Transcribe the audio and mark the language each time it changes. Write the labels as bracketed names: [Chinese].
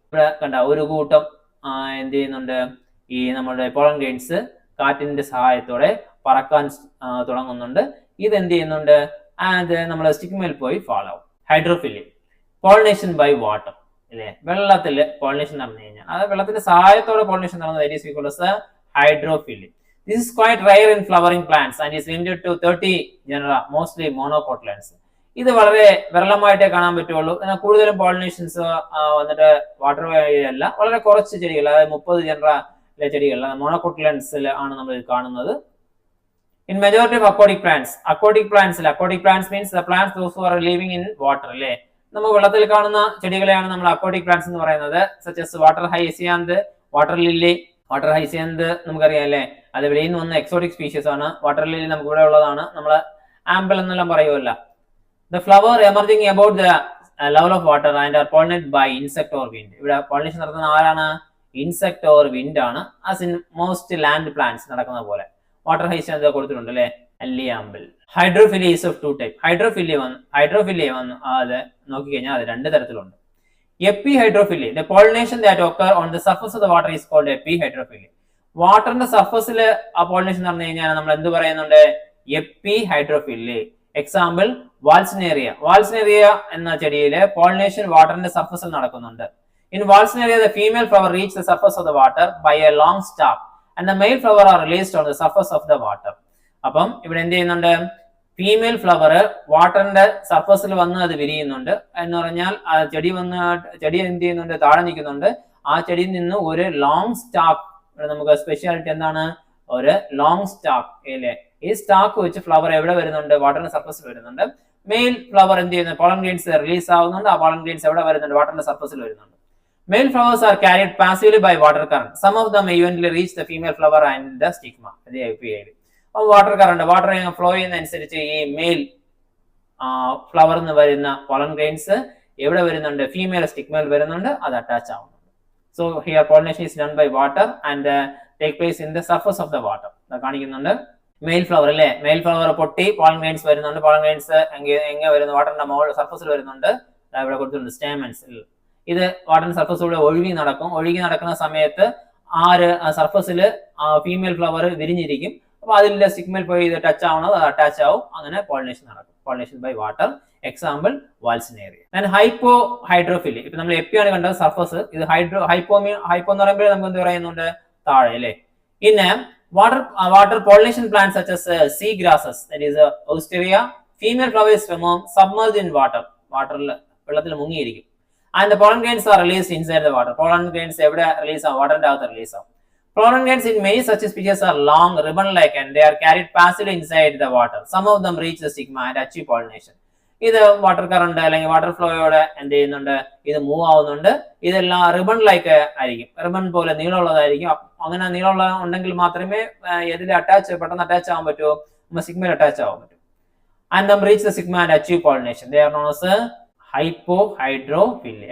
[Malayalam] ഇവിടെ കണ്ട ഒരു കൂട്ടം എന്ത് ചെയ്യുന്നുണ്ട്? ഈ നമ്മുടെ പോളൻ ഗ്രെയിൻസ് കാറ്റിന്റെ സഹായത്തോടെ പറക്കാൻ തുടങ്ങുന്നുണ്ട്. ഇത് എന്ത് ചെയ്യുന്നുണ്ട്? അത് നമ്മളെ സ്റ്റിഗ്മയിൽ പോയി ഫോളോ ആവും. ഹൈഡ്രോഫിലി, പോളിനേഷൻ ബൈ വാട്ടർ, അല്ലെ? വെള്ളത്തിൽ പോളിനേഷൻ നടന്നു കഴിഞ്ഞാൽ, അത് വെള്ളത്തിന്റെ സഹായത്തോടെ പോളിനേഷൻ നടന്നത് ഹൈഡ്രോഫിലി. [English] This is quite rare in flowering plants and is limited to 30 genera, mostly monocotyledons. [Malayalam] ഇത് വളരെ വിരളമായിട്ടേ കാണാൻ പറ്റുള്ളൂ. എന്നാൽ കൂടുതലും പോളിനേഷൻസ് വന്നിട്ട് വാട്ടർ അല്ല, വളരെ കുറച്ച് ചെടികൾ, അതായത് 30 ജനറയിലെ ചെടികൾ, മോണോകോട്ടിലൻസിൽ ആണ് നമ്മൾ ഇത് കാണുന്നത്. [English] In majority of aquatic plants, aquatic plants means the plants those who are living in water, [Malayalam] അല്ലേ? നമ്മൾ വെള്ളത്തിൽ കാണുന്ന ചെടികളെയാണ് നമ്മൾ അക്വാട്ടിക് പ്ലാന്റ്സ് എന്ന് പറയുന്നത്. such as water ഹൈസിയാന്ത്, water lily. Water ഹൈസിയാന്ത് നമുക്കറിയാം, അല്ലേ? അത് വെളിയിൽ നിന്ന് വന്ന എക്സോട്ടിക് സ്പീഷീസ് ആണ്. വാട്ടർ ലില്ലി നമുക്ക് ഇവിടെ ഉള്ളതാണ്, നമ്മൾ ആംബിൾ എന്നെല്ലാം പറയുമല്ല. [English] The flower emerging about the level of water and are pollinated by insect or wind. [Malayalam] ഇവിടെ പോളിനേഷൻ നടത്തുന്ന ആരാണ്? ഇൻസെക്ട് ഓർ വിൻഡ് ആണ്. [English] as in most land plants [Malayalam] നടക്കുന്ന പോലെ. വാട്ടർ ഹൈസിയാന്ത് കൊടുത്തിട്ടുണ്ട്, അല്ലേ? അല്ലിയാമ്പിൾ. [English] Hydrophily is of 2 type. [Malayalam] ഹൈഡ്രോഫിലി വന്ന് അത് നോക്കിക്കഴിഞ്ഞാൽ അത് 2 തരത്തിലുണ്ട്. [English] Epihydrophily, the pollination that occur on the surface of the water is called epihydrophily. [Malayalam] വാട്ടറിന്റെ സർഫസിൽ ആ പോളിനേഷൻ നടന്നു കഴിഞ്ഞാൽ നമ്മൾ എന്ത് പറയുന്നുണ്ട്? എപ്പിഹൈഡ്രോഫിലി. എക്സാമ്പിൾ വാൾസിനേറിയ എന്ന ചെടിയിലെ പോളിനേഷൻ വാട്ടറിന്റെ സർഫസിൽ നടക്കുന്നുണ്ട്. [English] In Vallisneria the female flower reach the surface of the water by a long stalk and the male flower are released on the surface of the water. [Malayalam] അപ്പം ഇവിടെ എന്ത് ചെയ്യുന്നുണ്ട്? ഫീമെയിൽ ഫ്ലവർ വാട്ടറിന്റെ സർഫസിൽ വന്ന് അത് വിരിയുന്നുണ്ട്. എന്ന് പറഞ്ഞാൽ ആ ചെടി എന്ത് ചെയ്യുന്നുണ്ട്? താഴെ നിൽക്കുന്നുണ്ട്. ആ ചെടിയിൽ നിന്ന് ഒരു ലോങ് സ്റ്റാക്ക്, നമുക്ക് സ്പെഷ്യാലിറ്റി എന്താണ്? ഒരു ലോങ് സ്റ്റാക്ക്, അല്ലേ? ഈ സ്റ്റാക്ക് വെച്ച് ഫ്ലവർ എവിടെ വരുന്നുണ്ട്? വാട്ടറിന്റെ സർഫസിൽ വരുന്നുണ്ട്. മെയിൽ ഫ്ലവർ എന്ത് ചെയ്യുന്നത്? പോളൻ ഗ്രെയിൻസ് റിലീസ് ആവുന്നുണ്ട്. ആ പോളൻ ഗ്രെയിൻസ് എവിടെ വരുന്നുണ്ട്? വാട്ടറിന്റെ സർഫസിൽ വരുന്നുണ്ട്. [English] Male flowers are carried passively by water current. Some of them eventually reach the female flower and the stigma. [Malayalam] Water current, water flow ചെയ്യുന്നതനുസരിച്ച് ഈ മെയിൽ ഫ്ലവർ എന്ന് വരുന്ന പോളൻ ഗ്രെയിൻസ് എവിടെ വരുന്നുണ്ട്? ഫീമെയിൽ സ്റ്റിഗ്മയിൽ വരുന്നുണ്ട്, അത് അറ്റാച്ച് ആവുന്നുണ്ട്. [English] So here pollination is done by water and take place in the surface of the water. [Malayalam] കാണിക്കുന്നുണ്ട് mail flower, അല്ലേ? മെയിൽ ഫ്ലവർ പൊട്ടി പോളൻ ഗ്രെയിൻസ് വരുന്നുണ്ട്. പോളൻ ഗ്രെയിൻസ് എങ്ങനെ വരുന്നു? വാട്ടറിന്റെ സർഫസിൽ വരുന്നുണ്ട്. ഇവിടെ കൊടുത്തിട്ടുണ്ട് സ്റ്റേമൻസിൽ. ഇത് വാട്ടറിന്റെ സർഫസിലൂടെ ഒഴുകി നടക്കുന്ന സമയത്ത് സർഫസിൽ ഫീമെയിൽ ഫ്ലവർ വിരിഞ്ഞിരിക്കും. അപ്പൊ അതിലെ സ്റ്റിഗ്മയിൽ പോയി ഇത് ടച്ച് ആവണത്, അത് അറ്റാച്ച് ആവും. അങ്ങനെ പോളിനേഷൻ നടക്കും. Pollination by water. Example വാൾസിനേറിയ. [English] And hydrophily. [Malayalam] ഇപ്പൊ നമ്മൾ എപ്പിയാണ് കണ്ടത് സർഫസ്. ഇത് ഹൈപ്പോ എന്ന് പറയുമ്പോൾ നമുക്ക് എന്ത് പറയുന്നുണ്ട്? താഴെ, അല്ലേ? [English] പിന്നെ water pollination plants such as sea grasses, that is Osteria, female flowers submerged in water, [Malayalam] വെള്ളത്തിൽ മുങ്ങിയിരിക്കും. [English] And the pollen grains are released inside the water. [Malayalam] Pollen grains എവിടെ റിലീസ് ആവും? വാട്ടറിന്റെ അകത്ത് റിലീസ് ആവും. [English] Pollen grains in many such species are long, ribbon-like, and they are carried passively inside the water. Some of them reach the stigma and achieve pollination. [Malayalam] ഇത് water current അല്ലെങ്കിൽ water ഫ്ലോയോടെ എന്ത് ചെയ്യുന്നുണ്ട്? ഇത് move ആവുന്നുണ്ട്. ഇതെല്ലാം ribbon like ആയിരിക്കും, ribbon പോലെ നീളമുള്ളതായിരിക്കും. അങ്ങനെ നീളമുള്ള ഉണ്ടെങ്കിൽ മാത്രമേ ഇതിൽ പെട്ടെന്ന് അറ്റാച്ച് ആവാൻ പറ്റുമോ? സിഗ്മയിൽ അറ്റാച്ച് ആവാൻ പറ്റും. [English] And them reach the sigma and achieve pollination. They are known as hypohydrophily.